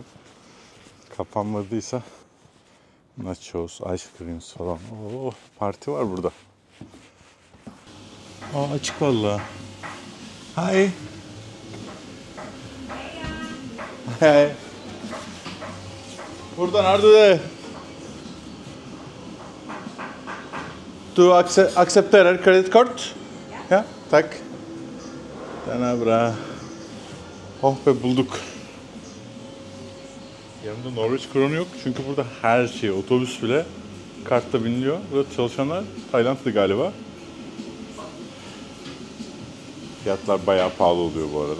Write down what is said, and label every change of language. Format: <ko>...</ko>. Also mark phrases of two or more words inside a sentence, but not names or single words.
<tr>Kapanmadıysa nachos,</tr> <en>ice creams</en> <tr>falan. Oo, parti var burada. Açık vallahi.</tr> <en>Hi. Hey.</en> <tr>Buradan nerede?</tr> <sv>Du accepterar</sv> <en>credit card?</en> <sv>Ja, tack. Den är bra.</sv> <tr>Oh be, bulduk. Yanımda Norveç kronu yok çünkü burada her şey, otobüs bile kartla biniliyor. Burada çalışanlar Taylandlı galiba. Fiyatlar bayağı pahalı oluyor bu arada.</tr>